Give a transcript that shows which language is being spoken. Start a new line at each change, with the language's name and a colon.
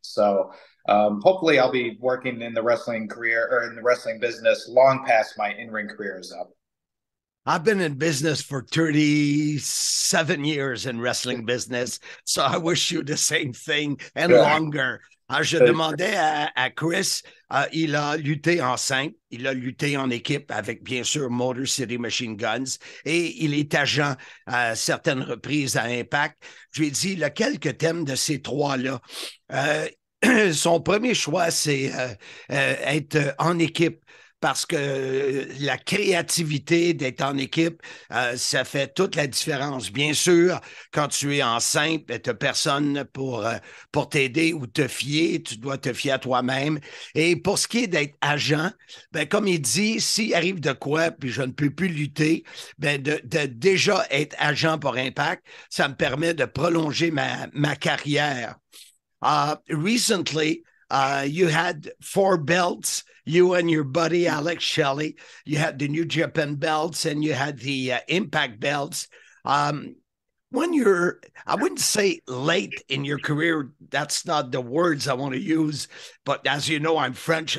English: So hopefully I'll be working in the wrestling career or in the wrestling business long past my in-ring career is up. I've been in business for 37 years in wrestling business, so I wish you the same thing and longer.
French: Alors, je demandais à Chris, il a lutté en simple, il a lutté en équipe avec, bien sûr, Motor City Machine Guns, et il est agent à certaines reprises à Impact. Je lui ai dit, lequel que t'aimes de ces trois-là? Son premier choix, c'est être en équipe parce que la créativité d'être en équipe, ça fait toute la différence. Bien sûr, quand tu es enceinte, tu n'as personne pour t'aider ou te fier. Tu dois te fier à toi-même. Et pour ce qui est d'être agent, ben, comme il dit, s'il arrive de quoi, puis je ne peux plus lutter, ben de déjà être agent pour Impact, ça me permet de prolonger ma carrière.
English: Recently, you had 4 belts, you and your buddy Alex Shelley. You had the New Japan belts and you had the Impact belts. When you're, I wouldn't say late in your career, that's not the words I want to use, but as you know, I'm French.